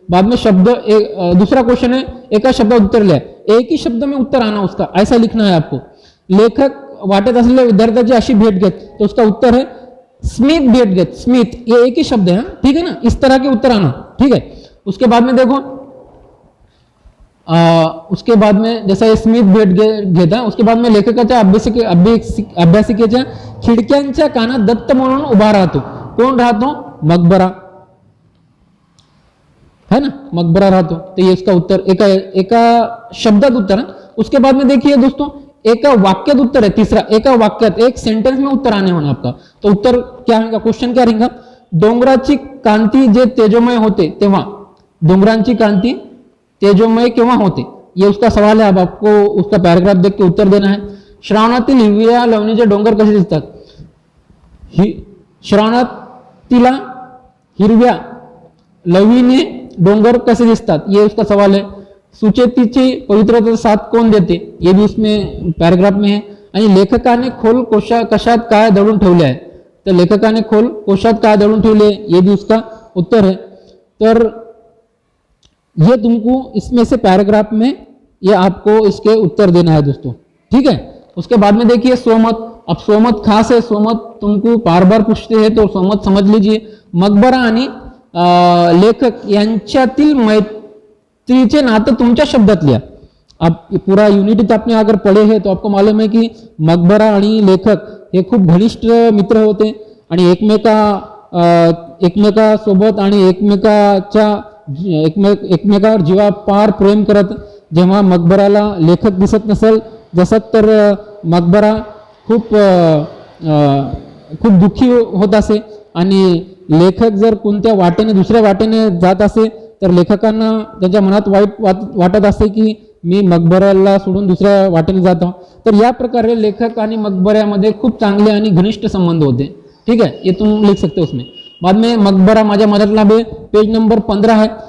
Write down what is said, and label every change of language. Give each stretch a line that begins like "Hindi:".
Hindi: बाद में शब्द दूसरा क्वेश्चन है,
Marathi: एका शब्दात उत्तर लिहा,
Hindi: एक ही शब्द में उत्तर आना उसका, ऐसा लिखना है आपको।
Marathi: लेखक वाटत असलेल्या विद्यार्थ्याची अशी भेट घेत,
Hindi: तो उसका उत्तर है स्मित भेट घेत, स्मित, ये एक ही शब्द है, ठीक है ना, इस तरह के उत्तर आना, ठीक है। उसके बाद में देखो उसके बाद में
Marathi: जसं स्मिथ भेट घेता, उसके बाद में लेखकाच्या अभ्यासिकेच्या खिडक्यांच्या कानात दत्त म्हणून उभा राहतो. कोण राहतो? मकबरा
Hindi: है ना,
Marathi: मकबरा रहतो.
Hindi: तो ये इसका उत्तर
Marathi: एका शब्दात उत्तर
Hindi: है. उसके बाद में देखिए दोस्तों एका वाक्यात उत्तर है. तीसरा एका वाक्यात एक सेंटेंस में उत्तर आने होना आपका. तो उत्तर क्या रहेगा, क्वेश्चन क्या रहेगा?
Marathi: डोंगराची कांती जे तेजोमय होते तेव्हा, डोंगरांची कांती तेजोमय केव्हा होते,
Hindi: ये उसका सवाल है. अब आपको उसका पैराग्राफ देख के उत्तर देना है.
Marathi: श्रावणातील हिरव्या लवणीचे डोंगर कसे दिसतात? श्रावणातील हिरव्या लवीने डोंगर कसे दिसतात, ये उसका सवाल है. सुचेतीची पवित्रता साथ कोण देते,
Hindi: ये भी उसमें पैराग्राफ में है.
Marathi: आणि लेखकाने खोल कशात काय दडून ठेवले आहे, तर लेखकाने खोल कोशात काय दडून ठेवले,
Hindi: ये भी उसका उत्तर है. तर ये तुमको इसमें से पैराग्राफ में ये आपको इसके उत्तर देना है दोस्तों. ठीक है. उसके बाद में देखिए सोमत. अब सोमत खास है, सोमत तुमको बार बार पूछते हैं तो सोमत समझ लीजिए.
Marathi: मकबरा आणि लेखक यांच्यातील मैत्रीचे नातं तुमच्या शब्दात लिहा.
Hindi: आप पूरा यूनिट आपने अगर पढ़े हैं तो आपको मालूम है कि
Marathi: मकबरा आणि लेखक हे खूप घनिष्ठ मित्र होते आणि एकमेकासोबत आणि एकमेकावर जीवापार प्रेम करत. जेव्हा मकबराला लेखक दिसत नसेल जसं तर मकबरा खूप दुःखी होत असे आणि लेखक जर कोणत्या वाटेने दुसऱ्या वाटेने जात असे तर लेखकांना त्यांच्या मनात वाईट वाटत असे की मी मकबराला सोडून दुसऱ्या वाटेने जातो. तर या प्रकारे लेखक आणि मकबऱ्यामध्ये खूप चांगले आणि घनिष्ठ संबंध होते.
Hindi: ठीक है, ये तुम लिख सकते हो उसमें. बाद में मकबरा माझा मदतलाभ है, पेज नंबर 15 है.